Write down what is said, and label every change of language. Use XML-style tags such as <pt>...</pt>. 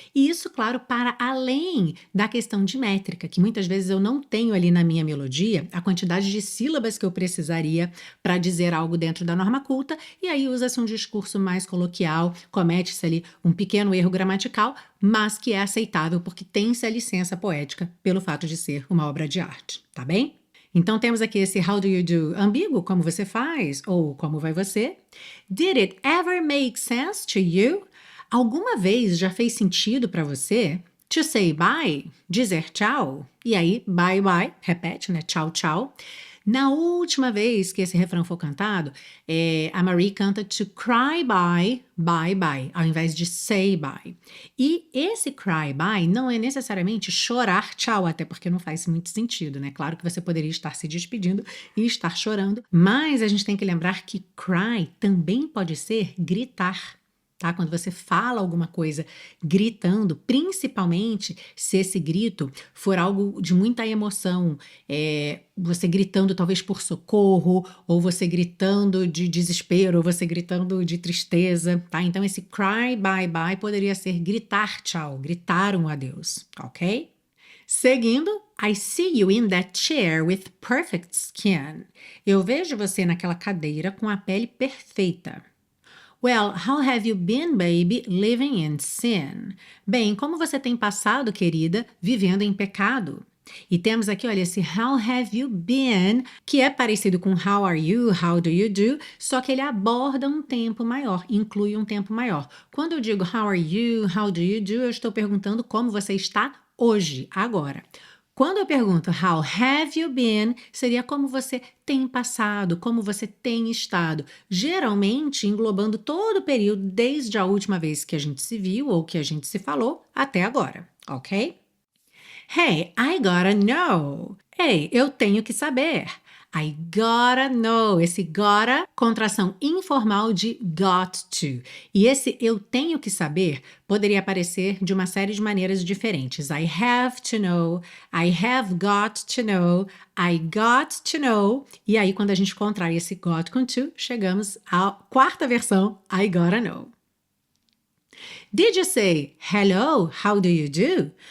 <pt>E isso, claro, para além da questão de métrica, que muitas vezes eu não tenho ali na minha melodia a quantidade de sílabas que eu precisaria para dizer algo dentro da norma culta, e aí usa-se um discurso mais coloquial, comete-se ali um pequeno erro gramatical, mas que é aceitável porque tem-se a licença poética pelo fato de ser uma obra de arte, tá bem? Então temos aqui esse</pt> <en>how do you do</en> <pt>ambíguo, como você faz, ou como vai você.</pt> <en>Did it ever make sense to you?</en> <pt>Alguma vez já fez sentido para você?</pt> <en>To say bye,</en> <pt>dizer tchau. E aí,</pt> <en>bye bye,</en> <pt>repete, né? Tchau, tchau. Na última vez que esse refrão for cantado, a Marie canta</pt> <en>to cry bye, bye bye,</en> <pt>ao invés de</pt> <en>say bye.</en> <pt>E esse</pt> <en>cry bye</en> <pt>não é necessariamente chorar tchau, até porque não faz muito sentido, né? Claro que você poderia estar se despedindo e estar chorando, mas a gente tem que lembrar que cry também pode ser gritar. Tá? Quando você fala alguma coisa gritando, principalmente se esse grito for algo de muita emoção, você gritando talvez por socorro, ou você gritando de desespero, ou você gritando de tristeza, tá? Então esse</pt> <en>cry bye bye</en> <pt>poderia ser gritar tchau, gritar um adeus, ok? Seguindo,</pt> <en>I see you in that chair with perfect skin.</en> <pt>Eu vejo você naquela cadeira com a pele perfeita.</pt> <en>Well, how have you been, baby, living in sin?</en> <pt>Bem, como você tem passado, querida, vivendo em pecado? E temos aqui, olha, esse</pt> <en>how have you been,</en> <pt>que é parecido com</pt> <en>how are you, how do you do,</en> <pt>só que ele aborda um tempo maior, inclui um tempo maior. Quando eu digo</pt> <en>how are you, how do you do,</en> <pt>eu estou perguntando como você está hoje, agora. Quando eu pergunto</pt> <en>how have you been,</en> <pt>seria como você tem passado, como você tem estado, geralmente englobando todo o período desde a última vez que a gente se viu ou que a gente se falou até agora, ok?</pt> <en>Hey, I gotta know.</en> <pt>Ei, eu tenho que saber.</pt> <en>I gotta know. Esse gotta,</en> <pt>contração informal de</pt> <en>got to.</en> <pt>E esse eu tenho que saber poderia aparecer de uma série de maneiras diferentes.</pt> <en>I have to know, I have got to know, I got to know.</en> <pt>E aí, quando a gente contrai esse got com to, chegamos à quarta versão,</pt> <en>I gotta know. Did you say hello, how do you do?</en>